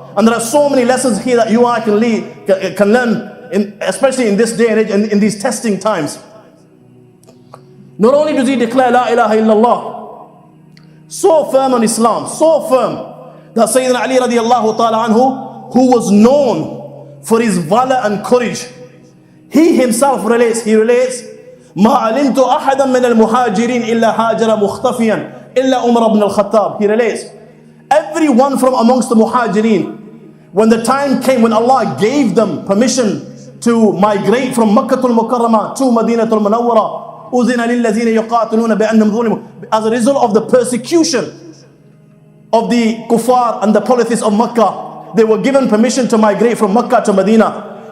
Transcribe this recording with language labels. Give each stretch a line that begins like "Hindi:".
English: And there are so many lessons here that you and I can learn, especially in this day and age and in these testing times. Not only does he declare La ilaha illallah, so firm on Islam, so firm that Sayyidina Ali radiallahu ta'ala anhu, who was known for his valor and courage, He himself relates,
Arabic: ما علمت أحدا من المهاجرين إلا هاجر مختفيا إلا عمر بن الخطاب.
English: He relates, everyone from amongst the muhajirin, when the time came when Allah gave them permission to migrate from Makkah al-Mukarramah to Madinah al-Munawwara,
Arabic: أذن للذين يقاتلون بأنهم ظلموا,
English: as a result of the persecution of the kuffar and the polytheists of Makkah, they were given permission to migrate from Makkah to Medina.